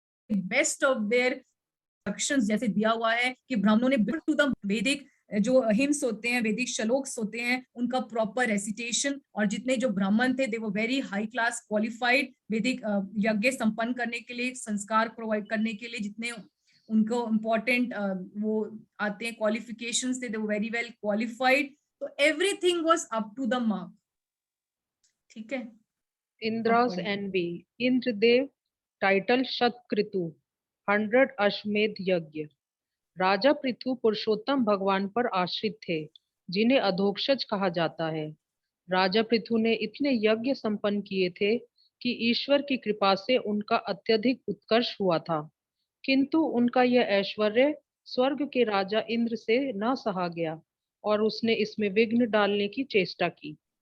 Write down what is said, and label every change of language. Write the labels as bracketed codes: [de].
[en] best of their instructions [hi] जैसे दिया हुआ है कि ब्राह्मणों ने टू द वैदिक जो हिम्स होते हैं, वैदिक श्लोक्स होते हैं, उनका प्रॉपर रेसिटेशन, और जितने जो ब्राह्मण थे दे वो [en] very high class qualified [hi] वैदिक यज्ञ संपन्न करने के लिए, संस्कार प्रोवाइड करने के लिए जितने उनको इम्पोर्टेंट वो आते हैं क्वालिफिकेशंस थे, दे वो [en] very well qualified, [hi] तो [en] Everything was up to the mark. [hi] ठीक है, [en] Indra's envy. [hi] Indradev, title Shatkritu, 100 अश्वमेध यज्ञ। राजा पृथु पुरुषोत्तम भगवान पर आश्रित थे, जिन्हें अधोक्षज कहा जाता है। राजा पृथु ने इतने यज्ञ संपन्न किए थे कि ईश्वर की कृपा से उनका अत्यधिक उत्कर्ष हुआ था, किंतु उनका यह ऐश्वर्य स्वर्ग के राजा इंद्र से न सहा गया और उसने इसमें विघ्न डालने की चेष्टा की।